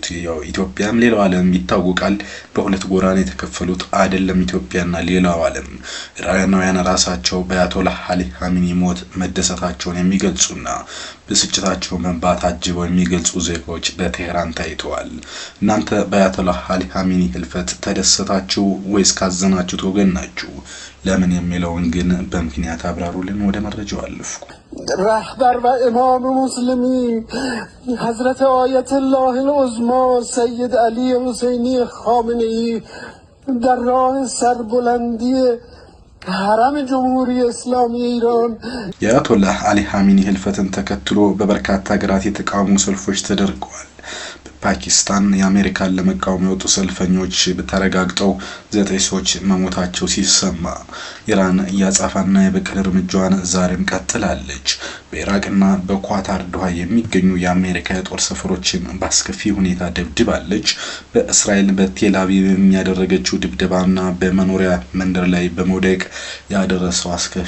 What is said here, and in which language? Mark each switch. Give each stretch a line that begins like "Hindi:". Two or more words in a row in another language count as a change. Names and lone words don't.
Amharic: ያው ኢትዮጵያም ሌላው ዓለም ይታወቃል በሁለት ጎራ ነው የተከፈሉት አይደለም ኢትዮጵያና ሌላው ዓለም። ኢራናውያን ራሳቸው በአያቶላህ አሊ ካሚኒ ሞት መደሰታቸውን የሚገልጹና ብስጭታቸው መንባት አጅበው የሚገልጹ ዜጎች በቴህራን ታይተዋል። እናንተ በአያቶላህ አሊ ካሚኒ ህልፈት ተደሰታችሁ ወይስ ካዘናችሁት ወገን ናችሁ? ለምን የሚለውን ግን በምክንያት አብራሩልን። ወደ መረጃው አለፍኩ።
Persian: رهبر و امام مسلمین حضرت آیت الله العظما سید علی حسینی خامنه‌ای در راه سربلندی حرم جمهوری اسلامی ایران
Amharic: የአያቶላህ አሊ ካሚኒ ህልፈትን ተከትሎ በበርካታ ሀገራት የተቃውሞ ሰልፎች ተደርገዋል። ፓኪስታን የአሜሪካን ለመቃወም የወጡ ሰልፈኞች በተረጋግጠው 9 ሰዎች መሞታቸው ሲሰማ ኢራን ያጻፋና የበቀል እርምጃዋን ዛሬም ቀጥላለች። በኢራቅና በኳታር ዶሃ የሚገኙ የአሜሪካ የጦር ሰፈሮችን በአስከፊ ሁኔታ ደብድባለች። በእስራኤል በቴል አቪቭ የሚያደረገችው ድብደባና በመኖሪያ መንደር ላይ በመውደቅ ያደረሰው አስከፊ